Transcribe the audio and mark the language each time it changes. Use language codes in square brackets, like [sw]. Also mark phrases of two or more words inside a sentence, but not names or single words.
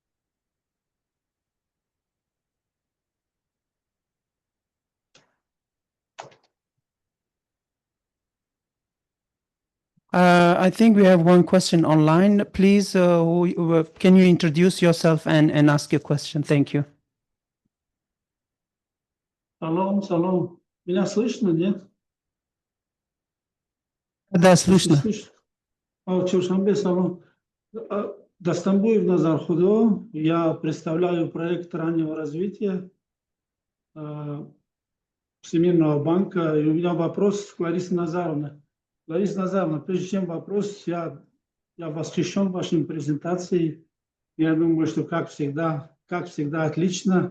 [en] I think we have one question online. Please, can you introduce yourself and ask your question? Thank you. [ru] Салам. Меня слышно, нет? Да, слышно. [tg] Чоршамбе, салам. Дастамбуев Назар Худо. [ru] Я представляю проект раннего развития Всемирного банка. И у меня вопрос к Ларисе Назаровне. Лариса Назаровна, прежде чем вопрос, я восхищен вашей презентацией. Я думаю, что как всегда отлично.